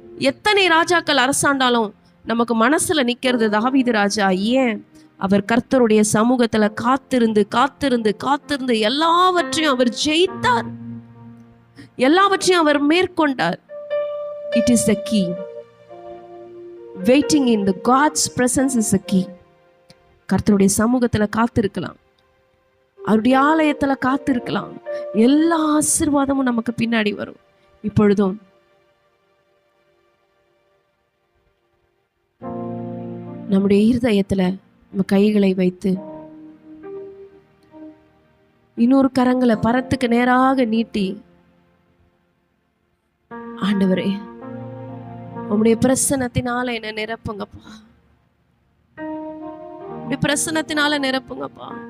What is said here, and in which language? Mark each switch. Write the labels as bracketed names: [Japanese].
[Tamil] எத்தனை ராஜாக்கள் அரசாண்டாலும் நமக்கு மனசுல நிக்கிறது தாவீது ராஜா. ஏன்? அவர் கர்த்தருடைய சமூகத்துல காத்திருந்து காத்திருந்து காத்திருந்து எல்லாவற்றையும் அவர் ஜெயித்தார், எல்லாவற்றையும் அவர் மேற்கொண்டார். [English] It is the key. Waiting in the God's presence is the key. [Tamil] கர்த்தருடைய சமூகத்துல காத்திருக்கலாம், அவருடைய ஆலயத்துல காத்திருக்கலாம், எல்லா ஆசீர்வாதமும் நமக்கு பின்னாடி வரும். இப்பொழுதும் நம்முடைய இருதயத்துல நம்ம கைகளை வைத்து இன்னொரு கரங்களை பரத்துக்கு நேராக நீட்டி, ஆண்டவரே உம்முடைய பிரசன்னத்தினால என்ன நிரப்புங்கப்பா, உம்முடைய பிரசன்னத்தினால நிரப்புங்கப்பா.